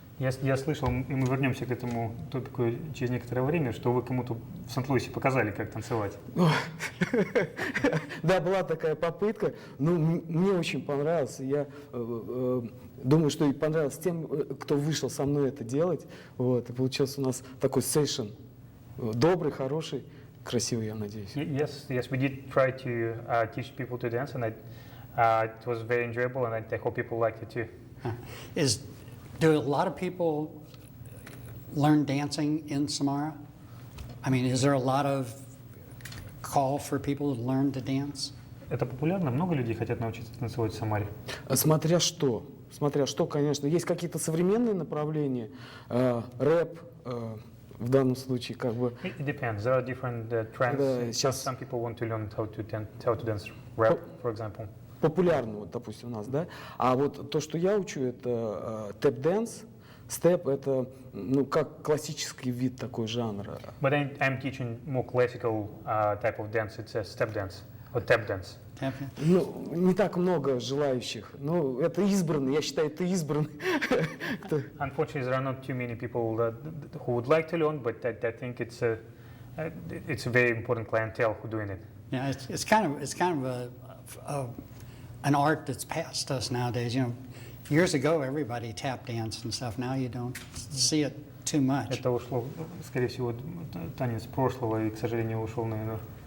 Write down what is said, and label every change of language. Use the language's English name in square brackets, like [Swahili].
[Russian] Я слышал, и мы вернемся к этому топику через некоторое время, что вы кому-то в Сент-Луисе показали, как танцевать. Да, была такая попытка, но мне очень понравилось. Я думаю, что и понравилось тем, кто вышел со мной это делать. Вот, и получился у нас такой сейшн. Добрый, хороший, красивый, я надеюсь. [English] Yes, we did try to teach people to dance, and it was very enjoyable, and I hope people liked it too. Do a lot of people learn dancing in Samara? I mean, is there a lot of call for people to learn to dance? [Russian] Это популярно? Много людей хотят научиться танцевать в Самаре? Смотря что, конечно. Есть какие-то современные направления, рэп, в данном случае, как бы. [English] It depends. There are different trends. [Russian] Да, сейчас [English] Some people want to learn how to dance rap, for example. [Russian] популярно, вот, допустим, у нас, да. А вот то, что я учу, это тэп-дэнс. Степ — это, как классический вид такой жанра. [English] But I'm teaching more classical type of dance. It's a step dance or tap dance. [Russian] Не так много желающих. Это избранный, я считаю, это избранный. [English] Unfortunately, there are not too many people who would like to learn, but I think it's a very important clientele who doing it. Yeah, it's kind of an art that's past us nowadays. Years ago, everybody tap danced and stuff. Now you don't see it too much. [Russian] Это ушло, скорее всего, танец прошлого, и, к сожалению, ушел, наверное.